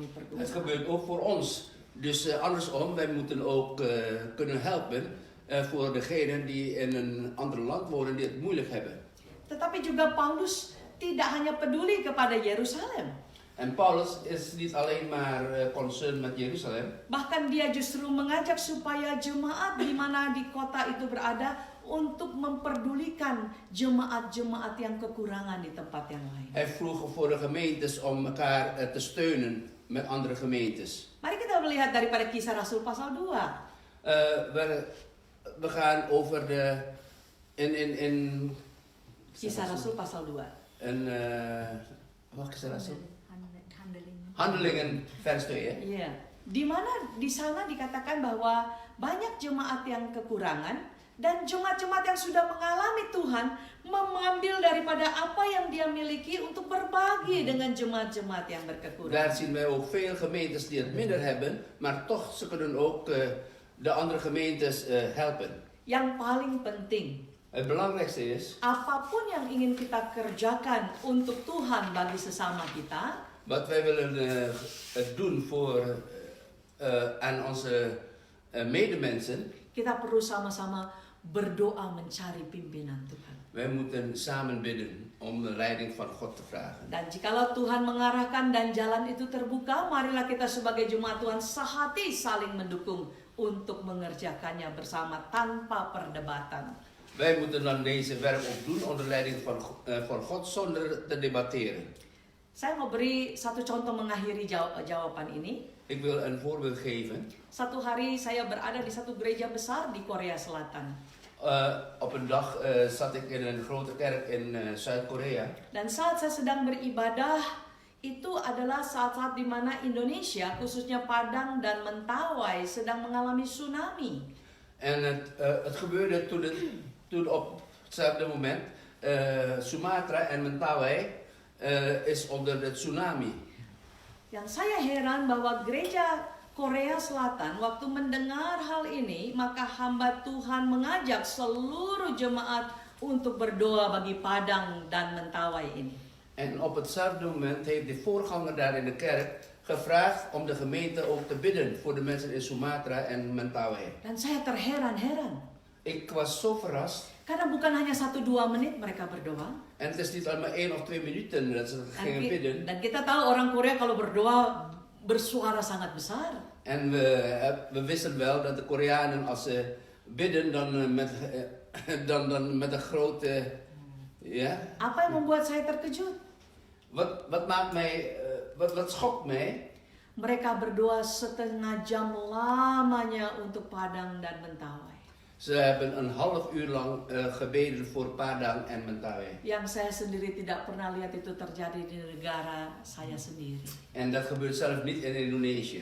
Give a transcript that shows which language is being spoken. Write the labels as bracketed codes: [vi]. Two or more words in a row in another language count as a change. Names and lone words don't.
[nl] Het [id] pergumulan. [nl] gebeurt ook voor ons. Dus andersom, wij moeten ook kunnen helpen voor degenen die in een ander land wonen die het moeilijk hebben. [id] Tetapi juga Paulus tidak hanya peduli kepada Yerusalem. [nl] En Paulus is niet alleen maar concerned met Jeruzalem. [id] Bahkan dia justru mengajak supaya jemaat di mana di kota itu berada untuk memperdulikan jemaat-jemaat yang kekurangan di tempat yang lain. [nl] Hij vroeg voor de gemeentes om elkaar te steunen met andere gemeentes. [id] Mari kita melihat daripada Kisah Rasul pasal 2. [nl] We gaan over de [id] Kisah Rasul pasal 2. [nl] Wat Kisah Rasul? Handelingen vers 2 ya. [id] Iya. Di mana di sana dikatakan bahwa banyak jemaat yang kekurangan dan jemaat-jemaat yang sudah mengalami Tuhan mengambil daripada apa yang dia miliki untuk berbagi dengan jemaat-jemaat yang [nl] Daar [id] berkekurangan. [nl] zien wij ook veel gemeentes die het minder hebben, maar toch ze kunnen ook de andere gemeentes helpen. [id] Yang paling penting, [nl] Het belangrijkste is, [id] apapun yang ingin kita kerjakan untuk Tuhan bagi sesama kita, [nl] wat wij willen doen voor aan onze medemensen, [id] kita perlu sama-sama berdoa mencari pimpinan Tuhan. [nl] wij moeten samen bidden. om de leiding van God te vragen. [id] Dan jikalau Tuhan mengarahkan dan jalan itu terbuka, marilah kita sebagai jemaat Tuhan sehati saling mendukung untuk mengerjakannya bersama tanpa perdebatan. [nl] Wij moeten dan deze werk ook doen onder leiding van God zonder te debatteren. [id] Saya mau beri satu contoh mengakhiri jawaban ini. [nl] Ik wil een voorbeeld geven. [id] Satu hari saya berada di satu gereja besar di Korea Selatan. [nl] Op een dag zat ik in een grote kerk in Zuid-Korea. [id] Dan saat saya sedang beribadah, itu adalah saat-saat di mana Indonesia, khususnya Padang dan Mentawai, sedang mengalami tsunami. [nl] En het gebeurde toen op hetzelfde moment Sumatra en Mentawai is onder de tsunami. [id] Yang saya heran bahwa gereja Korea Selatan waktu mendengar hal ini, maka hamba Tuhan mengajak seluruh jemaat untuk berdoa bagi Padang dan Mentawai ini. [nl] En op hetzelfde moment heeft de voorganger daar in de kerk gevraagd om de gemeente ook te bidden voor de mensen in Sumatra en Mentawai. [id] Dan saya terheran-heran. [nl] Ik was zo verrast. [id] Karena bukan hanya 1-2 menit mereka berdoa. [nl] En het is niet alleen maar 1 of 2 minuten dat ze gingen bidden. [id] Dan kita tahu orang Korea kalau berdoa bersuara sangat besar. [nl] En we wisten wel dat de Koreanen als ze bidden dan met een grote... Ja. [id] Apa yang membuat saya terkejut? [nl] Wat schokt mij? [id] Mereka berdoa setengah jam lamanya untuk Padang dan Mentawai. [nl] Ze hebben een half uur lang gebeden voor Padang en Mentawai. [id] Yang saya sendiri tidak pernah lihat itu terjadi di negara saya sendiri. [nl] En dat gebeurt zelf niet in Indonesië.